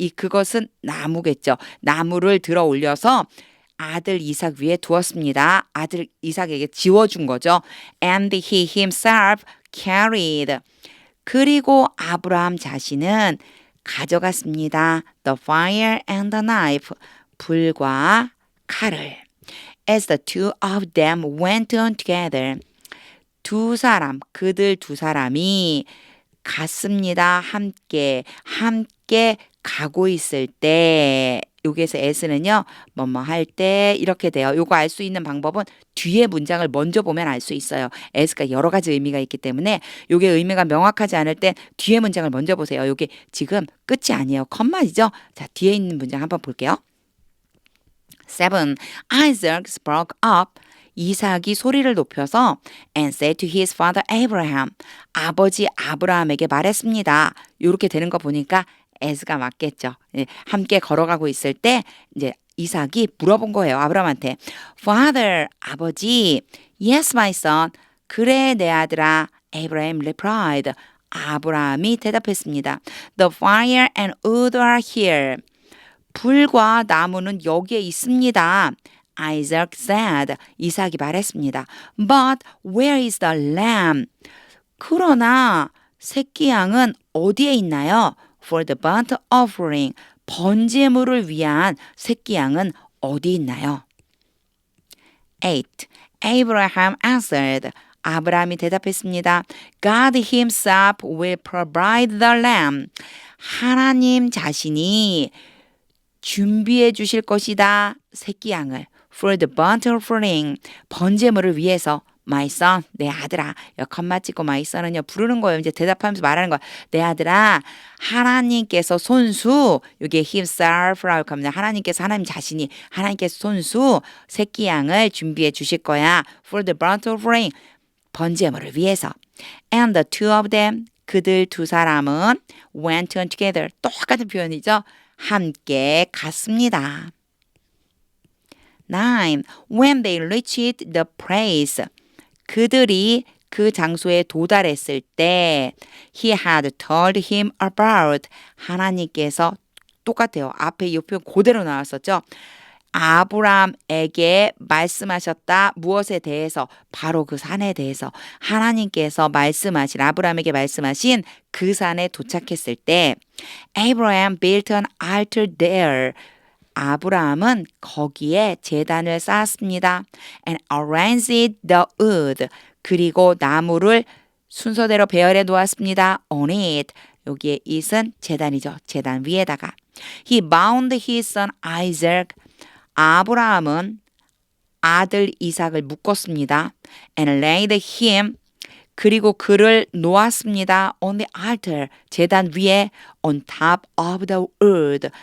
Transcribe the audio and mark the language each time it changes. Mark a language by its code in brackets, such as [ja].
[ko] 이 그것은 나무겠죠. 나무를 들어 올려서 아들 이삭 위에 두었습니다. 아들 이삭에게 지워준 거죠. [en] And he himself carried. [ko] 그리고 아브라함 자신은 가져갔습니다. [en] The fire and the knife. [ko] 불과 칼을. [en] As the two of them went on together. [ko] 두 사람, 그들 두 사람이 갔습니다. 함께 가고 있을 때, 여기에서 as는요, 뭐뭐 할 때 이렇게 돼요. 요거 알 수 있는 방법은 뒤에 문장을 먼저 보면 알 수 있어요. as가 여러 가지 의미가 있기 때문에 요게 의미가 명확하지 않을 땐 뒤에 문장을 먼저 보세요. 요게 지금 끝이 아니에요. 컴마이죠. 자, 뒤에 있는 문장 한번 볼게요. 7. [en] Isaac spoke up. [ko] 이삭이 소리를 높여서 [en] and said to his father Abraham, [ko] 아버지 아브라함에게 말했습니다. 이렇게 되는 거 보니까 as가 맞겠죠. 함께 걸어가고 있을 때 이제 이삭이 물어본 거예요. 아브라함한테. [en] Father, [ko] 아버지. [en] Yes, my son. [ko] 그래, 내 아들아. [en] Abraham replied. [ko] 아브라함이 대답했습니다. [en] The fire and wood are here. [ko] 불과 나무는 여기에 있습니다. [en] Isaac said, [ko] 이삭이 말했습니다. [en] But where is the lamb? [ko] 그러나 새끼 양은 어디에 있나요? [en] For the burnt offering, [ko] 번제물을 위한 새끼 양은 어디 있나요? 8. [en] Abraham answered, [ko] 아브라함이 대답했습니다. [en] God himself will provide the lamb. [ko] 하나님 자신이 준비해 주실 것이다. 새끼 양을. [en] For the burnt offering, [ko] 번제물을 위해서. [en] My son, [ko] 내 아들아. 컴마 찍고 [en] my son [ko] 은요, 부르는 거예요. 이제 대답하면서 말하는 거야. 내 아들아, 하나님께서 손수, 이게 himself라고 합니다. 하나님께서, 하나님 자신이, 하나님께서 손수, 새끼 양을 준비해 주실 거야. [en] For the burnt offering, [ko] 번제물을 위해서. [en] And the two of them, [ko] 그들 두 사람은 [en] went on together. [ko] 똑같은 표현이죠. 함께 갔습니다. [en] 9. When they reached the place, [ko] 그들이 그 장소에 도달했을 때 [en] he had told him about [ko] 하나님께서 똑같아요. 앞에 이 표현 그대로 나왔었죠. 아브람에게 말씀하셨다. 무엇에 대해서? 바로 그 산에 대해서. 하나님께서 말씀하신 아브람에게 말씀하신 그 산에 도착했을 때 [en] Abraham built an altar there. [ko] 아브라함은 거기에 제단을 쌓았습니다. [en] And arranged the wood. [ko] 그리고 나무를 순서대로 배열해 놓았습니다. [en] On it. [ko] 여기에 it은 제단이죠. 제단 위에다가. [en] He bound his son Isaac. [ko] 아브라함은 아들 이삭을 묶었습니다. [en] And laid him. [ko] 그리고 그를 놓았습니다. [en] On the altar. [ko] 제단 위에 [en] on top of the wood.